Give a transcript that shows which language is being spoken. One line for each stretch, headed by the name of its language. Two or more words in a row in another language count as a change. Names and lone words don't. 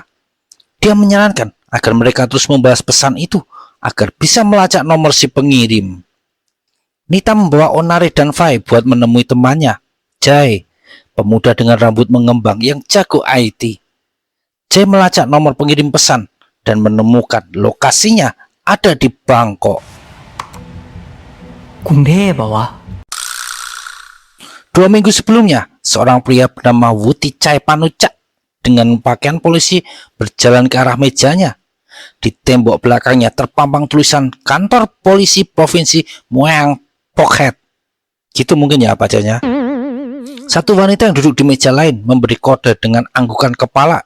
Indonesian: Dia menyarankan agar mereka terus membalas pesan itu agar bisa melacak nomor si pengirim. Nita membawa Onare dan Fai buat menemui temannya, Jay, pemuda dengan rambut mengembang yang jago IT. Jay melacak nomor pengirim pesan dan menemukan lokasinya ada di Bangkok.
Thai: กรุงเทพเหรอวะ
Indonesian: 2 minggu sebelumnya, seorang pria bernama Wuticae Panucak dengan pakaian polisi berjalan ke arah mejanya. Di tembok belakangnya terpampang tulisan kantor polisi provinsi Mueang Phuket. Gitu mungkin ya bacanya. Satu wanita yang duduk di meja lain memberi kode dengan anggukan kepala.